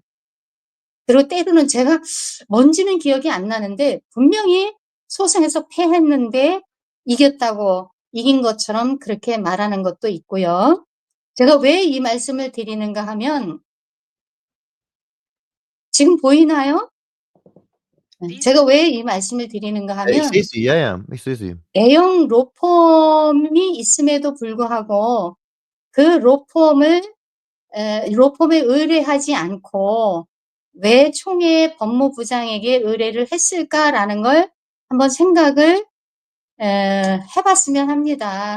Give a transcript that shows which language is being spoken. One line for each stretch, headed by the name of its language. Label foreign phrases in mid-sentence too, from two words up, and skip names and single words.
Korean: 그리고 때로는 제가 뭔지는 기억이 안 나는데 분명히 소송에서 패했는데 이겼다고 이긴 것처럼 그렇게 말하는 것도 있고요. 제가 왜 이 말씀을 드리는가 하면 지금 보이나요? 제가 왜 이 말씀을 드리는가
German: Ich
Korean: 하면
German: sehe sie, ja, ja, ich sehe sie.
Korean: 대형 로펌이 있음에도 불구하고 그 로펌에 의뢰하지 않고 왜 총회 법무부장에게 의뢰를 했을까라는 걸 한번 생각을 해봤으면 합니다.